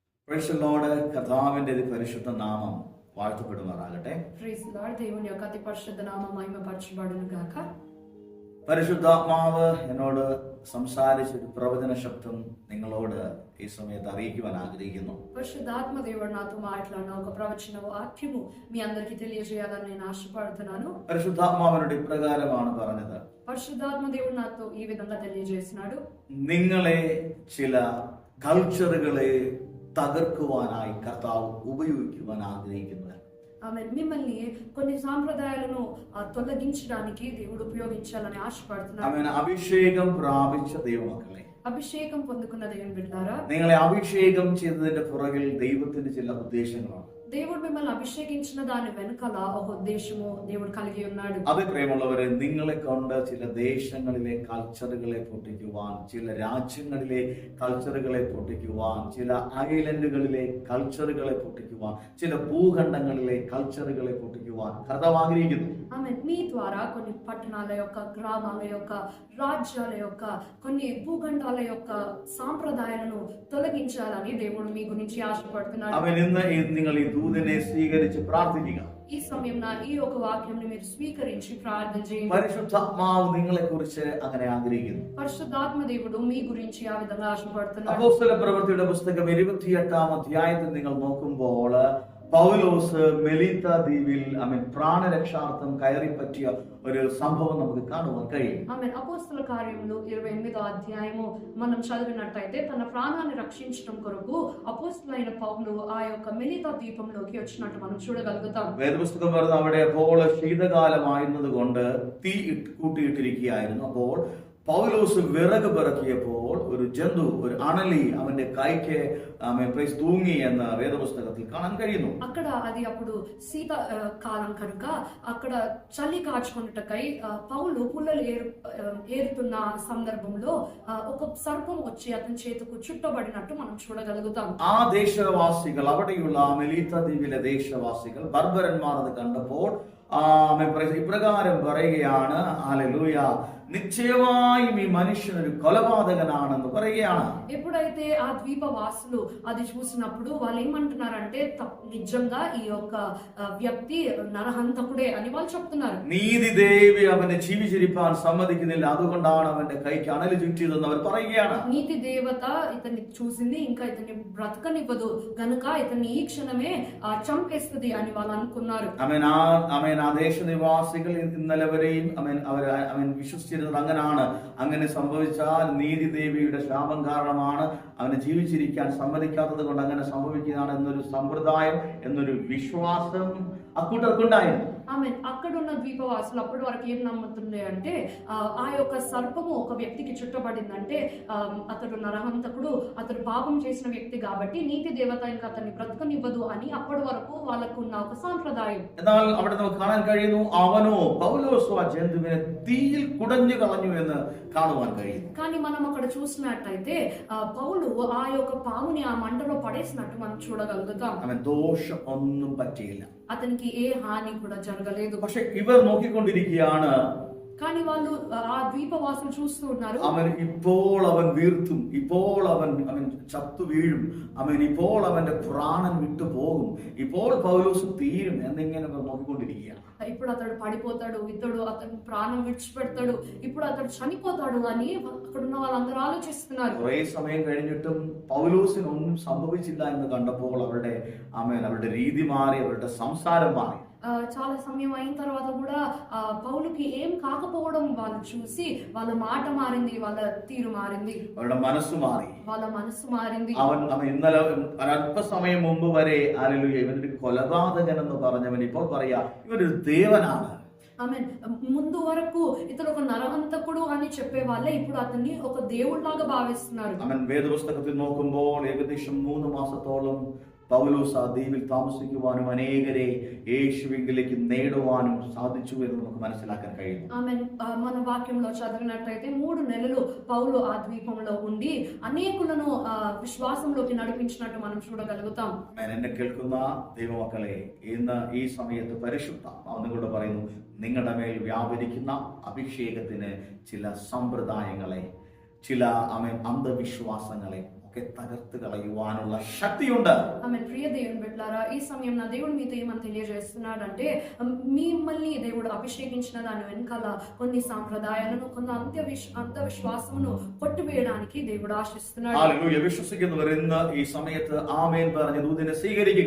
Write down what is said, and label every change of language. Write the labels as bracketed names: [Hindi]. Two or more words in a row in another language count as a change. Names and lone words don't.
[English] Praise the Lord. [Malayalam] കർത്താവിന്റെ പരിശുദ്ധ നാമം വാഴ്ത്തപ്പെടുമാറാകട്ടെ. [English] Praise the Lord. [Telugu] దేవుని యొక్క అతి పరిశుద్ధ నామం మహిమపరచబడును గాక. [Malayalam] പരിശുദ്ധാത്മാവ് എന്നോട് സംസാരിച്ച ഒരു പ്രവചന ശബ്ദം നിങ്ങളോട് ഈ സമയത്ത് അറിയിക്കുവാൻ ആഗ്രഹിക്കുന്നു. [Telugu] పరిశుద్ధాత్మ దేవుడు నాతో మాట్లాడిన ఒక ప్రవచన వాక్యము మీ అందరికీ తెలియజేయాలని నేను ఆశపడుతున్నాను. [Malayalam] പരിശുദ്ധാത്മാവിനോട് ഇപ്രകാരമാണ് പറഞ്ഞത്. [Telugu] పరిశుద్ధాత్మ దేవుడు నాతో ఈ విధంగా తెలియజేస్తున్నాడు. [Malayalam] നിങ്ങളെ ചില കൾച്ചറുകളെ തകർക്കുവാനായി കർത്താവ് ഉപയോഗിക്കുവാൻ ആഗ്രഹിക്കുന്നത്. [Telugu] ఆమె మిమ్మల్ని కొన్ని సాంప్రదాయాలను తొలగించడానికి దేవుడు ఉపయోగించాలని ఆశపడుతున్నాడు. [Malayalam] ആമേൻ. അഭിഷേകം പ്രാപിച്ച ദൈവമക്കളെ, [Telugu] అభిషేకం పొందుకున్న దేవుని బిడ్డలారా, [Malayalam] നിങ്ങളെ അഭിഷേകം ചെയ്തതിന്റെ പുറകിൽ ദൈവത്തിന്റെ ചില ഉദ്ദേശങ്ങളാണ്. [Telugu] దేవుడు మిమ్మల్ని అభిషేకించిన దాని వెనుకల ఒక ఉద్దేశము దేవుడు కలిగి ఉన్నాడు. [Malayalam] അത് പ്രിയമുള്ളവരെ, നിങ്ങളെ കൊണ്ട് ചില ദേശങ്ങളിലെ കൾച്ചറുകളെ പൊട്ടിക്കുവാൻ, ചില രാജ്യങ്ങളിലെ കൾച്ചറുകളെ പൊട്ടിക്കുവാൻ, ചില ഐലൻഡുകളിലെ കൾച്ചറുകളെ പൊട്ടിക്കുവാൻ, ചില ഭൂഖണ്ഡങ്ങളിലെ കൾച്ചറുകളെ പൊട്ടിക്കുവാൻ കർത്താവ് ആഗ്രഹിക്കുന്നു. [Telugu] ఆమె మీ ద్వారా కొన్ని పట్టణాల యొక్క, గ్రామాల యొక్క, రాజ్యాల యొక్క, కొన్ని భూఖండాల యొక్క సాంప్రదాయాలను తొలగించాలని దేవుడు మీ గురించి ఆశపడుతున్నాడు. [Malayalam] അവൻ ഇന്ന് നിങ്ങൾ ഈ ദൂതനെ സ്വീകരിച്ച് പ്രാർത്ഥിക്കുക. [Telugu] ఈ సమయంలో ఈ ఒక వాక్యంని మీరు స్వీకరించి ప్రార్థన చేయండి. [Malayalam] പരിശുദ്ധാത്മാവ് നിങ്ങളെ കുറിച്ച് അങ്ങനെ ആഗ്രഹിക്കുന്നു. [Telugu] పరిశుద్ధాత్మ దేవుడు మీ గురించి ఆ విధంగా ఆశపడుతున్నాడు. [Malayalam] അപ്പോസ്തല പ്രവൃത്തിയുടെ പുസ്തകം 28-ാം അധ്യായത്തിൽ നിങ്ങൾ നോക്കുമ്പോൾ പൗലോസ് മെലീത്ത ദ്വീപിൽ പ്രാണരക്ഷാർത്ഥം കയറിപ്പറ്റിയ ഒരു സംഭവം നമുക്ക് കാണുവാൻ കഴിയും. [Telugu] ఆమేన్. అపోస్తల కార్యములు 28వ అధ్యాయము మనం చదివినట్టయితే తన ప్రాణాన్ని రక్షించడం కొరకు అపోస్తలైన పౌలు ఆ యొక్క మెలీతా ద్వీపంలోకి వచ్చినట్టు మనం చూడగలుగుతాం. [Malayalam] വേദപുസ്തകം പറയുന്നത് അവിടെ അപ്പോൾ ശീതകാലമായിരുന്നത് കൊണ്ട് തീ കൂട്ടിയിട്ടിരിക്കുകയായിരുന്നു. അപ്പോൾ പൗലോസ് വിറക് പിറക്കിയപ്പോൾ ഒരു ജന്തു, ഒരു അണലി അവന്റെ കൈക്ക് തൂങ്ങി എന്ന് വേദപുസ്തകത്തിൽ കാണാൻ കഴിയുന്നു. [Telugu] అక్కడ అది అప్పుడు శీత కాలం కనుక అక్కడ చలి కాచుకున్నటకై పౌలు పుల్లలు ఏరుతున్న సందర్భంలో ఒక సర్పం వచ్చి అతని చేతుకు చుట్టబడినట్టు మనం చూడగలుగుతాం. [Malayalam] ആ ദേശവാസികൾ, അവിടെയുള്ള മെലീത്ത ദ്വീപിലെ ദേശവാസികൾ ബർബരന്മാർ അത് കണ്ടപ്പോൾ ഇപ്രകാരം പറയുകയാണ്, ഹല്ലേലൂയ, നിശ്ചയമായും ഈ മനുഷ്യൻ ഒരു കൊലപാതകനാണെന്ന് പറയുകയാണ്. [Telugu] ఎప్పుడైతే ఆ ద్వీపవాసులు అది చూసినప్పుడు వాళ్ళు ఏమంటున్నారంటే నిజంగా ఈ యొక్క వ్యక్తి నరహంతకుడే అని వాళ్ళు చెప్తున్నారు. [Malayalam] നീതിദേവി അവനെ ജീവിച്ചിരിപ്പാൻ സമ്മതിക്കുന്നില്ല, അതുകൊണ്ടാണ് അവന്റെ കൈക്ക് അണലി ചുറ്റിയതെന്ന് അവർ പറയുകയാണ്. [Telugu] నీతి దేవత ఇతన్ని చూసింది, ఇంకా ఇతన్ని బ్రతకనివ్వదు గనుక ఇతన్ని ఈ క్షణమే చంపేస్తుంది అని వాళ్ళు అనుకున్నారు. [Malayalam] ആ ദേശനിവാസികൾ ഇന്നലെ വരെയും അവൻ വിശ്വസിച്ചിരുന്നത് അങ്ങനാണ്. അങ്ങനെ സംഭവിച്ചാൽ നീതിദേവിയുടെ ശാപം കാരണമാണ് അവനെ ജീവിച്ചിരിക്കാൻ സമ്മതിക്കാത്തത് കൊണ്ട് അങ്ങനെ സംഭവിക്കുന്നതാണ് എന്നൊരു സമ്പ്രദായം, എന്നൊരു വിശ്വാസം അക്കൂട്ടർക്കുണ്ടായിരുന്നു. [Telugu] ఆమెన్. అక్కడ ఉన్న ద్వీపవాసులు అప్పటి వరకు ఏం నమ్ముతుండే అంటే ఆ యొక్క సర్పము ఒక వ్యక్తికి చుట్టబడిందంటే అతడు నరహంతకుడు, అతడు పాపం చేసిన వ్యక్తి కాబట్టి నీతి దేవత ఇంకా అతన్ని బ్రతకనివ్వదు అని అప్పటి వరకు వాళ్ళకు ఉన్న ఒక సాంప్రదాయం. [Malayalam] എന്നാൽ അവിടെ നമുക്ക് കാണാൻ കഴിയുന്നു, അവനോ പൗലോസോ ആ ജന്തുവിനെ തീയിൽ കുടഞ്ഞു കളഞ്ഞു എന്ന് കാണുവാൻ കഴിയുന്നു. [Telugu] కానీ మనం అక్కడ చూసినట్టయితే పౌలు ఆ యొక్క పాముని ఆ మంటలో పడేసినట్టు మనం చూడగలుగుతాం. [Malayalam] അവൻ ദോഷം ഒന്നും പറ്റിയില്ല. [Telugu] అతనికి ఏ హాని కూడా జరగలేదు. [Malayalam] പക്ഷെ ഇവർ നോക്കിക്കൊണ്ടിരിക്കുകയാണ്, [Telugu] కానీ వాళ్ళు ఆ ద్వీపవాసులు చూస్తూ ఉన్నారు. [Malayalam] ഇപ്പോൾ അവൻ വീർത്തും, ഇപ്പോൾ അവൻ ചത്തു വീഴും, ഇപ്പോൾ അവന്റെ പ്രാണൻ വിട്ടു പോകും, ഇപ്പോൾ പൗലോസ് തീരും എന്നിങ്ങനെ നോക്കിക്കൊണ്ടിരിക്കുകയാണ്. [Telugu] ఇప్పుడు అతడు పడిపోతాడు, అతను ప్రాణం విడిచిపెడతాడు, ఇప్పుడు అతడు చనిపోతాడు అని అక్కడ ఉన్న వాళ్ళందరూ ఆలోచిస్తున్నారు. [Malayalam] കുറെ സമയം കഴിഞ്ഞിട്ടും പൗലോസിന് ഒന്നും സംഭവിച്ചില്ല എന്ന് കണ്ടപ്പോൾ അവരുടെ രീതി മാറി, അവരുടെ സംസാരം മാറി. [Telugu] చాలా సమయం అయిన తర్వాత కూడా పౌలుకి ఏం కాకపోవడం వాళ్ళు చూసి వాళ్ళ మాట మారింది, వాళ్ళ తీరు మారింది, [Malayalam] അവരുടെ മനസ്സ് മാറി, [Telugu] వాళ్ళ మనసు మారింది. [Malayalam] അവൻ ഇന്നലെ അല്പസമയം മുമ്പ് വരെ ഹല്ലേലൂയ ഇവനൊരു കൊലപാതകൻ എന്ന് പറഞ്ഞവൻ ഇപ്പോൾ പറയാ ഇവനൊരു ദേവനാണ്. [Telugu] ఆమెన్. ముందు వరకు ఇతడు ఒక నరహంతకుడు అని చెప్పే వాళ్ళే ఇప్పుడు అతన్ని ఒక దేవుడిలాగా భావిస్తున్నారు. [Malayalam] വേദപുസ്തകത്തിൽ നോക്കുമ്പോൾ ഏകദേശം 3 മാസത്തോളം പൗലോസ് ആ ദ്വീപിൽ താമസിക്കുവാനും അനേകരെ യേശുവിലേക്ക് നേടുവാനും സാധിച്ചു എന്ന് നമുക്ക് മനസ്സിലാക്കാൻ കഴിയും. [Telugu] ఆమెన్. మన వాక్యంలో చదివినట్లయితే 3 నెలలు పౌలు ఆ ద్వీపంలో ఉండి అనేకులను విశ్వాసంలోకి నడిపించినట్టు మనం చూడగలుగుతాం. [Malayalam] എന്നെ കേൾക്കുന്ന ദൈവമക്കളെ, ഇന്ന് ഈ സമയത്ത് പരിശുദ്ധ നിങ്ങളോട് പറയുന്നു, നിങ്ങളുടെ മേൽ വ്യാപരിക്കുന്ന അഭിഷേകത്തിന് ചില സമ്പ്രദായങ്ങളെ, ചില അന്ധവിശ്വാസങ്ങളെ ഒക്കെ തകർത്ത് കളയുവാനുള്ള ശക്തിയുണ്ട്. [Telugu] ఆమెన్ ప్రియ దేవుని బిడ్డలారా, ఈ సమయం నా దేవుడు మీతో ఏమని తెలియజేస్తున్నాడంటే, మిమ్మల్ని దేవుడు అభిషేకించిన దాని వెనకాల కొన్ని సాంప్రదాయాలను, కొన్ని అంధవిశ్వాసమును కొట్టివేయడానికి దేవుడు ఆశిస్తున్నాడు. [Malayalam] ഹല്ലേലൂയ. വിശ്വസിക്കുന്നവർ ഇന്ന് ഈ സമയത്ത് ആമേൻ പറഞ്ഞ് ദൂതിനെ സ്വീകരിക്കുക.